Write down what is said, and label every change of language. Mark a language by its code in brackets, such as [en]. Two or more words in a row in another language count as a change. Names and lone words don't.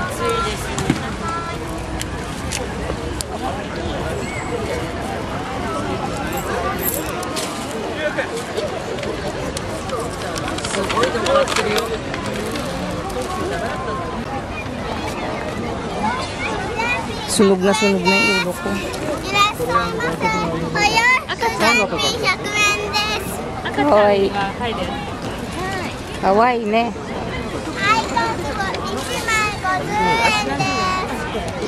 [ja] すごいとこなってるよ。 [tl] Sunog na yung ulo ko. [ja] 赤ちゃんに100円です。赤ちゃんが入る。かわいいね。はい、1枚50円です。